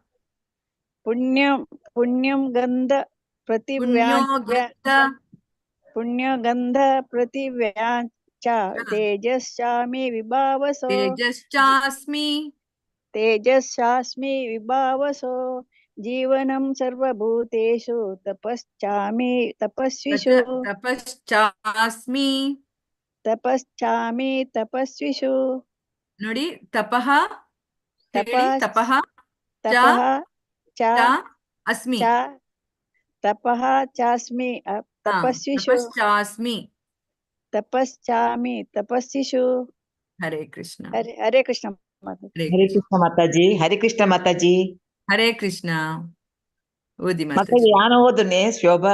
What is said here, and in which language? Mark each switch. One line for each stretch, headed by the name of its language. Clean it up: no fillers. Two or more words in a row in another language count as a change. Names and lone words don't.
Sanskrit: ಪುಣ್ಯಂ ಗಂಧ ಪುಣ್ಯಗಂಧ ಪೃಥಿವ್ಯಾಚ ತೇಜಸ್ಚಾಸ್ಮಿ ವಿಭಾವಸೋ ತೇಜಸ್ಚಾಸ್ಮಿ ವಿಭಾವಸೋ ಜೀವನಂ ಸರ್ವಭೂತೇಷು ತಪಶ್ಚಾಮಿ ತಪಸ್ವಿಷು. ತಪಶ್ಚಾಮಿ ತಪಸ್ವಿಷು.
Kannada: ನೋಡಿ,
Sanskrit: ತಪಃ ತಪಃ ಅಸ್ಮಿ ತಪಃ ಚಾಸ್ಮಿ ತಪಸ್ವಿಷು. ತಪಶ್ಚಾಮಿ ತಪಸ್ವಿಷು. ಹರೇ ಕೃಷ್ಣ. ಹರೇ ಕೃಷ್ಣ ಹರೇ ಕೃಷ್ಣ ಮಾತಾಜಿ. ಹರೇ ಕೃಷ್ಣ ಮಾತಾಜಿ. ಹರೇ ಕೃಷ್ಣ. ಓದಿ
Kannada: ಮಾತಾಜಿ. ನಾನು ಓದನೆ ಶೋಭಾ.